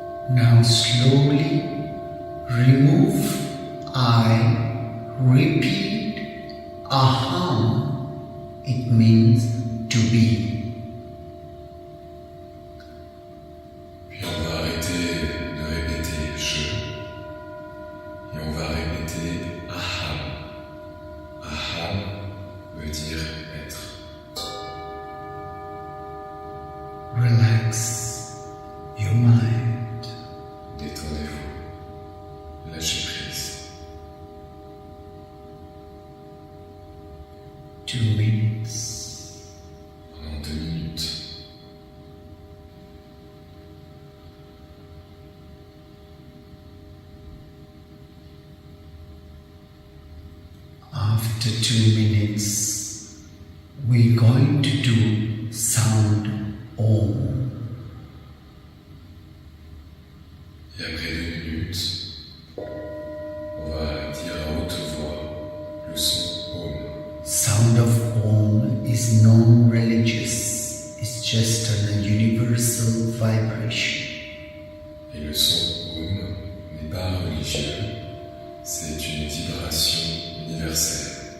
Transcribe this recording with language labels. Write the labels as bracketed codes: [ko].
[en] Now slowly remove I, repeat aham, it means to be. [fr] Puis on va arrêter de répéter je et on va répéter aham. Aham veut dire être. [en] Relax your mind. [fr] Détendez-vous. Lâchez prise. [en] 2 minutes. [fr] Pendant 2 minutes. [en] After 2 minutes, we're going to do sound om. [fr] Et après 2 minutes, on va dire à haute voix le son om. [en] Sound of om is non-religious. It's just a universal vibration. [fr] Et le son om n'est pas religieux, c'est une vibration universelle.